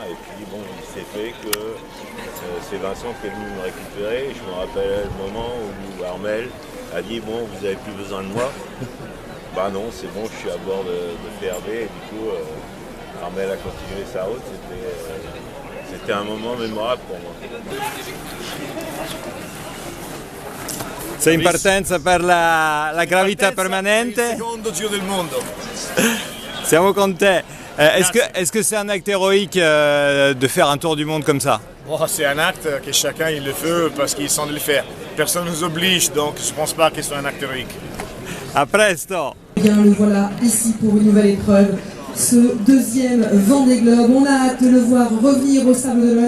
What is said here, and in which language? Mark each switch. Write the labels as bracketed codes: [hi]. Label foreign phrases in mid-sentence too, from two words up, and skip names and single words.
[fr] Et puis bon, il s'est fait que c'est Vincent qui est venu me récupérer. Je me rappelle le moment où Armel a dit bon, vous n'avez plus besoin de moi. Bah non, c'est bon, je suis à bord de PRB et du coup Armel a continué sa route. C'était un moment mémorable pour moi. [it] Sei in partenza per la gravità permanente. Il secondo giro del mondo. Siamo con te. [fr] Est-ce que c'est un acte héroïque de faire un tour du monde comme ça? Bon, c'est un acte que chacun il le fait parce qu'il sent de le faire. Personne ne nous oblige, donc je ne pense pas que ce soit un acte héroïque. [it] A presto. [fr] Bien, le voilà ici pour une nouvelle épreuve. Ce deuxième Vendée Globe, on a hâte de le voir revenir au Sables-d'Olonne.